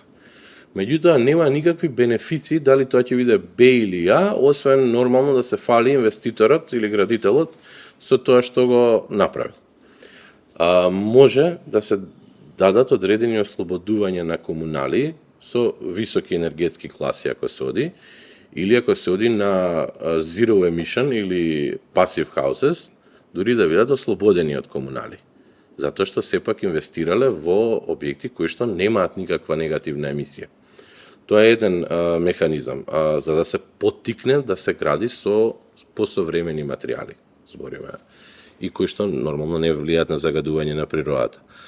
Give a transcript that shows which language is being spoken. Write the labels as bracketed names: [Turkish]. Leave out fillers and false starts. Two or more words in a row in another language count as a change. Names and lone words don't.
[Macedonian] Меѓутоа нема никакви бенефиции дали тоа ќе биде Б или А, освен нормално да се фали инвеститорот или градителот со тоа што го направил. Може да се дадат одредени ослободувања на комунали со високи енергетски класи ако се оди, или ако се оди на [English] zero emission [Macedonian] или [English] passive houses, [Macedonian] дури да бидат ослободени од комунали. Затоа што сепак инвестирале во објекти кои што немаат никаква негативна емисија. Тоа е еден механизам, за да се поттикне да се гради со посовремени материјали, збориме, и кои што нормално не влијаат на загадување на природата.